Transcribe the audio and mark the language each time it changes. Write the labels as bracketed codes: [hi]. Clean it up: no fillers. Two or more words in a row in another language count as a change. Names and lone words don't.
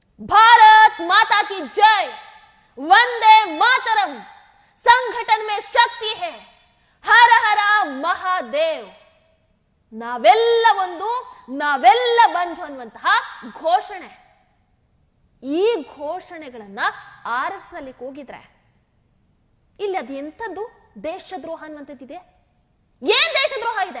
[hi] भारत माता की जय, वंदे मातरम, संगठन में शक्ति है, हर हर महादेव. [kn] ನಾವೆಲ್ಲ ಒಂದು, ನಾವೆಲ್ಲ ಬಂಧು ಅನ್ನುವಂತಹ ಘೋಷಣೆ. ಈ ಘೋಷಣೆಗಳನ್ನ ಆರಿಸಲಿಕ್ಕೆ ಹೋಗಿದ್ರೆ ಇಲ್ಲಿ ಅದು ಎಂಥದ್ದು ದೇಶದ್ರೋಹ ಅನ್ನುವಂಥದ್ದಿದೆ. ಏನ್ ದೇಶದ್ರೋಹ ಇದೆ?